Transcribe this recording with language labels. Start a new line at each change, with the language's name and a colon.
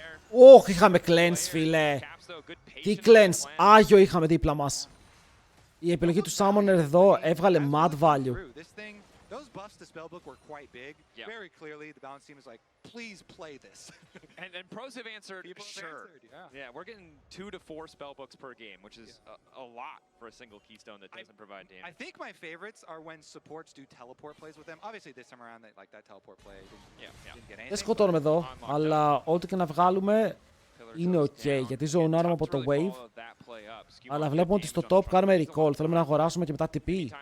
Greek: Ωχ, είχαμε cleanse φίλε. Τι cleanse, άγιο είχαμε δίπλα μας. Η επιλογή του Summoner εδώ έβγαλε mad value.
English: Those buffs to Spellbook were quite big. Yeah. Very clearly, the balance team is like, please play this. and pros have answered, sure. Yeah, we're getting 2 to 4 Spellbooks per game, which is a lot for a single keystone that doesn't provide damage. I think my favorites are when supports do teleport plays with them. Obviously, this time around, like that teleport play didn't get anything.
Greek: Δεν σκοτώνουμε εδώ, αλλά ό,τι και να βγάλουμε είναι ok, γιατί ζωνάρουμε από το wave. Αλλά βλέπουμε ότι στο top κάνουμε recall. Θέλουμε να αγοράσουμε και μετά TP.